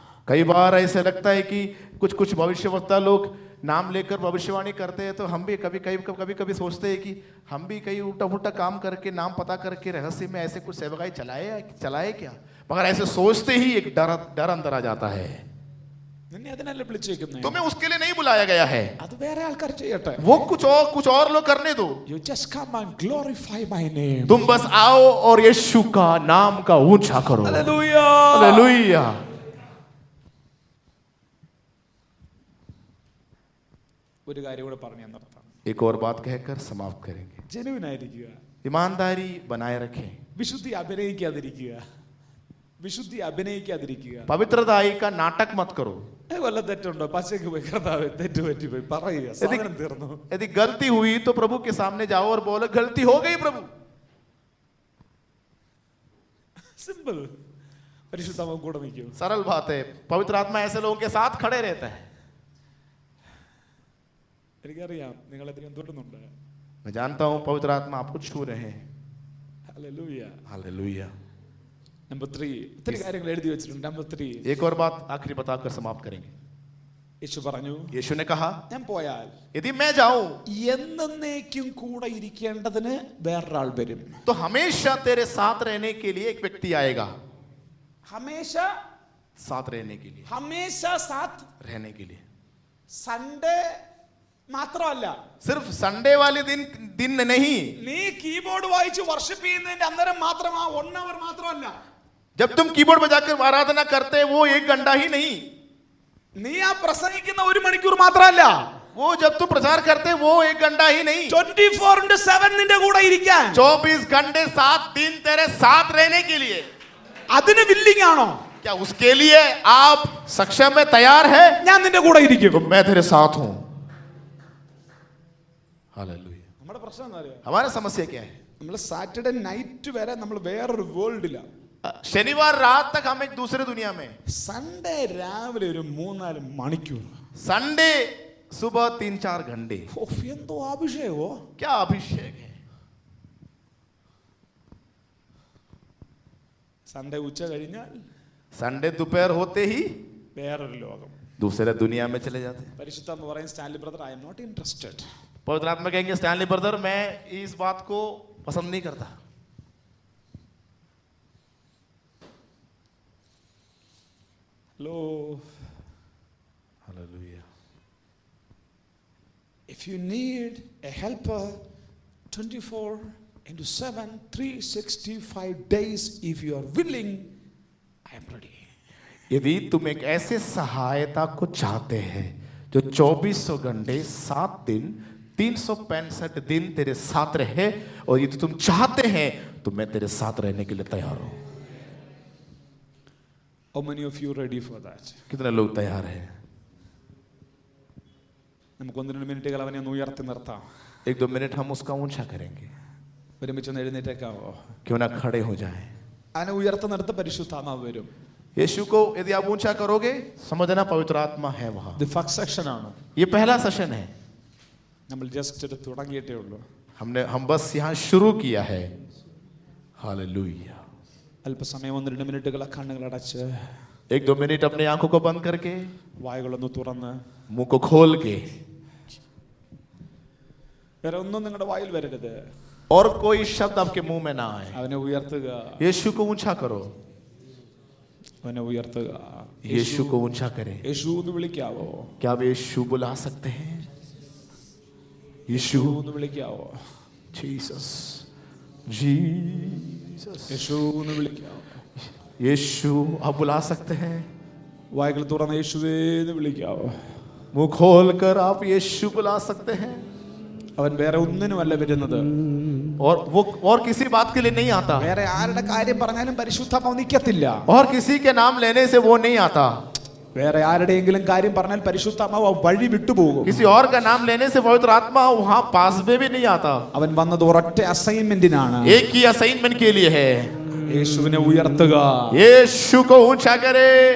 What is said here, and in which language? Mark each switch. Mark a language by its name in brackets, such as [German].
[Hindi] कई बार ऐसे लगता है कि कुछ भविष्यवक्ता लोग नाम लेकर भविष्यवाणी करते हैं तो हम भी कभी सोचते हैं कि हम भी कई उल्टा काम करके नाम पता करके रहस्य में ऐसे कुछ सेवकाई चलाए क्या, मगर ऐसे सोचते ही एक डर अंदर आ जाता है। [Malayalam] നിന്നെ അതിനല്ലേ വിളിച്ചേക്കുന്നേ. [Hindi] तुम्हें उसके लिए नहीं बुलाया गया है, [Malayalam] അത് വേറെ ആൾക്കാർ ചെയ്യട്ടെ. [Hindi] वो कुछ और लोग करने दो। [English] You just come and glorify my name. [Hindi] तुम बस आओ और यीशु का नाम का ऊंचा करो। [English] Hallelujah. [Hindi] हालेलुया। [Malayalam] ഒരു കാര്യം കൂടെ പറഞ്ഞു നിർത്താം. [Hindi] एक और बात कहकर समाप्त करेंगे। [Malayalam] ജെനുവിൻ ആയിരിക്കുക, [Hindi] ईमानदारी बनाए रखें, [Malayalam] വിശുദ്ധി അഭിനയിക്കാതിരിക്കുക, വിശുദ്ധി അഭിനയിക്കാതിരിക്കുക. [Hindi] पवित्रताई का नाटक मत करो। [Malayalam] വല്ല തെറ്റുണ്ടോ, പച്ചയ്ക്ക് പോയി കർത്താവേ തെറ്റ് പറ്റി പോയി പറയുക, സാധനം തീർന്നു. [Hindi] यदि गलती हुई तो प्रभु के सामने जाओ और बोलो गलती हो गई प्रभु। [Malayalam] സിമ്പിൾ. പരിശുദ്ധാത്മാവ് കൂടെ നിൽക്കൂ. [Hindi] सरल बात है, पवित्र आत्मा ऐसे लोगों के साथ खड़े रहता है। [Malayalam] എനിക്കറിയാം നിങ്ങൾ അധികം തൊടുന്നുണ്ട്. [Hindi] मैं जानता हूं पवित्र आत्मा आपको छू रहे हैं। [Malayalam] ഹല്ലേലൂയ. [Hindi] हालेलुया। [Malayalam] നമ്പർ 3, ഇത്രയും കാര്യങ്ങൾ എഴുതി വെച്ചിട്ടുണ്ട്. നമ്പർ 3, [Hindi] एक और बात आखिरी बताकर समाप्त करेंगे। [Malayalam] യേശു പറഞ്ഞു, [Hindi] यीशु ने कहा [Malayalam] ഞാൻ പോയാൽ [Hindi] यदि मैं जाऊं [Malayalam] എന്നേക്കും കൂടെ ഇരിക്കേണ്ടതിന് വേറൊരാൾ വരും. [Hindi] तो हमेशा तेरे साथ रहने के लिए एक व्यक्ति आएगा। ഹമേശ साथ रहने के लिए, ഹമേശ സാത്ത് रहने के लिए। [Malayalam] സൺഡേ മാത്രമല്ല, [Hindi] सिर्फ संडे वाले दिन नहीं, [Malayalam] നീ കീബോർഡ് വായിച്ച് വർഷിപ്പ് ചെയ്യുന്നതിന്റെ അന്നേരം മാത്രം ആ [English] 1 hour [Malayalam] മാത്രമല്ല, [Hindi] जब तुम कीबोर्ड बजाकर आराधना करते हैं वो 1 घंटा ही नहीं, [Malayalam] നീ ആ പ്രസംഗിക്കുന്ന 1 മണിക്കൂർ മാത്രമല്ല, [Hindi] वो जब तुम प्रचार करते हैं वो 1 घंटा ही नहीं, [Malayalam] 24/7 നിന്റെ കൂടെ ഇരിക്കാൻ [Hindi] 24 घंटे 7 दिन तेरे साथ रहने के लिए। [Malayalam] അതിന് വില്ലിംഗ് ആണോ? [Hindi] क्या उसके लिए आप सक्षम में तैयार है? [Malayalam] ഞാൻ നിന്റെ കൂടെ ഇരിക്കും. [Hindi] तो मैं तेरे साथ हूं। हालेलुया। [Malayalam] നമ്മുടെ പ്രശ്നം എന്താ അറിയോ? [Hindi] हमारा समस्या क्या है? [Malayalam] നമ്മൾ സാറ്റർഡേ നൈറ്റ് വരെ നമ്മൾ വേറൊരു വേൾഡില, [Hindi] शनिवार रात तक हम एक दूसरे दुनिया में, [Malayalam] സൺഡേ രാവിലെ ഒരു 3-4 മണിക്കൂർ, [Hindi] संडे सुबह 3-4 घंटे, [Malayalam] എന്തോ അഭിഷേകോ, [Hindi] क्या अभिषेक है। [Malayalam] സൺഡേ ഉച്ച കഴിഞ്ഞാൽ [Hindi] संडे दोपहर होते ही [Malayalam] വേറൊരു ലോകം. [Hindi] दूसरे दुनिया में चले जाते हैं। [Malayalam] പരിശുദ്ധാത്മ പറയും, Stanley brother, [English] I am not interested. [Hindi] पवित्र आत्मा कहेंगे, स्टैनली ब्रदर मैं इस बात को पसंद नहीं करता। [Malayalam] Hello, [Hindi] hallelujah. [English] if you need a helper 24/7 365 days, if you are willing, I am ready. [Hindi] यदि तुम एक ऐसे सहायता को चाहते हैं जो 2400 घंटे 7 दिन 365 दिन तेरे साथ रहे, और यदि तुम चाहते हैं तो मैं तेरे साथ रहने के लिए तैयार हूं। [English] How many of you ready for that? [Hindi] कितने लोग तैयार हैं? [Malayalam] നമുക്ക് 1-2 മിനിറ്റുകൾ അവനെ ഒന്ന് ഉയർത്തി നിർത്താം. [Hindi] 1-2 मिनट हम उसका ऊंचा करेंगे। [Malayalam] ഒരുമിച്ച് ഒന്ന് എഴുന്നേറ്റേക്കാവോ? [Hindi] क्यों ना खड़े हो जाएं। [Malayalam] അവനെ ഉയർത്തി നിർത്ത പരിശുദ്ധാത്മാവ് വരും. [Hindi] यीशु को यदि आप ऊंचा करोगे, समझना पवित्र आत्मा है वहां। [Malayalam] ഇത് ഫസ്റ്റ് സെക്ഷൻ ആണ്. [Hindi] ये पहला सेशन है, [Malayalam] നമ്മൾ ജസ്റ്റ് ഒരു തുടങ്ങിയിട്ടേ ഉള്ളൂ. [Hindi] हम बस यहाँ शुरू किया है। हालेलुया। [Malayalam] അല്പസമയം 1-2 മിനിറ്റുകൾ കണ്ണുകൾ അടച്ച് [Hindi] 1-2 मिनट अपनी आंखों को बंद करके, [Malayalam] വായുകളൊന്ന് തുറന്ന്, [Hindi] मुंह को खोल के, [Malayalam] വേറെ ഒന്നും നിങ്ങളുടെ വായിൽ വരരുത്. [Hindi] और कोई शब्द आपके मुंह में ना आए। [Malayalam] അവനെ ഉയർത്തുക, [Hindi] यीशु को ऊंचा करो, [Malayalam] അവനെ ഉയർത്തുക. [Hindi] यीशु को ऊंचा करें। [Malayalam] യേശു എന്ന് വിളിക്കാവോ? [Hindi] क्या आप यीशु बुला सकते हैं? यीशु [Malayalam] എന്ന് വിളിക്കാവോ? [Hindi] जीसस, जीसस, [Malayalam] യേശു എന്ന് വിളിക്കാവോ? [Hindi] यीशु आप बुला सकते हैं। [Malayalam] വായുകൾ തുറന്ന് യേശുവേ എന്ന് വിളിക്കാവോ? [Hindi] मुंह खोल कर आप यीशु बुला सकते हैं। [Malayalam] അവൻ വേറെ ഒന്നിനുമല്ല വരുന്നത്. [Hindi] और वो और किसी बात के लिए नहीं आता, [Malayalam] വേറെ ആരുടെ കാര്യം പറഞ്ഞാലും പരിശുദ്ധാത്മാവ് നിൽക്കത്തില്ല. [Hindi] और किसी के नाम लेने से वो नहीं आता। [Malayalam] വേറെ ആരുടെയെങ്കിലും കാര്യം പറഞ്ഞാൽ പരിശുദ്ധാത്മാവ് ആ വഴി വിട്ടുപോകും. [Hindi] किसी और का नाम लेने से पवित्र आत्मा वहां पास में भी नहीं आता। [Malayalam] അവൻ വന്നത് ഒരൊറ്റ അസൈൻമെന്റിനാണ്. [Hindi] एक ही असाइनमेंट के लिए है। [Malayalam] യേശുവിനെ ഉയർത്തുക, [Hindi] यीशु को ऊंचा करे।